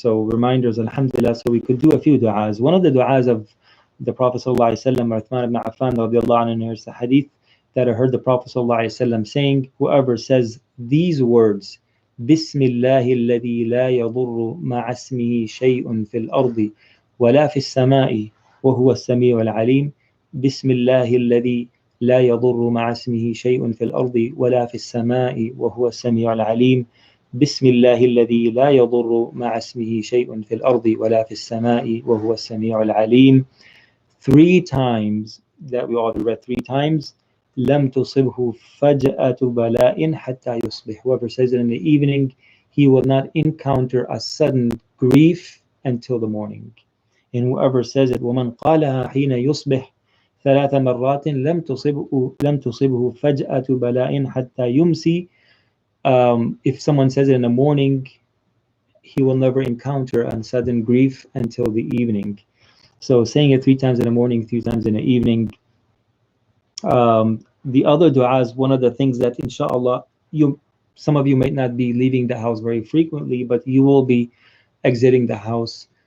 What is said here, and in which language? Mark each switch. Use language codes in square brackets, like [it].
[en] So reminders, alhamdulillah, so we could do a few du'as. One of the du'as of the Prophet ﷺ, Uthman ibn Affan radiallahu anhu, is the hadith that I heard the Prophet ﷺ saying, whoever says these words, [ar] بسم الله الذي لا يضر مع اسمه شيء في الأرض ولا في السماء وهو السميع العليم. بسم الله الذي لا يضر مع اسمه شيء في الأرض ولا في السماء وهو السميع العليم. بسم الله الذي لا يضر مع اسمه شيء في الأرض ولا في السماء وهو السميع العليم. [en] 3 times, that we already read 3 times. [ar] لم تصبه فجأة بلاء حتى يصبح. [en] Whoever says it in the evening, he will not encounter a sudden grief until the morning. And whoever says it, [ar] ومن قالها حين يصبح 3 مرات لم تصبه فجأة بلاء حتى يمسي. [en] If someone says it in the morning, he will never encounter a sudden grief until the evening. So saying it 3 times in the morning, 3 times in the evening. The other du'as, one of the things that, inshallah, some of you might not be leaving the house very frequently, but you will be exiting the house.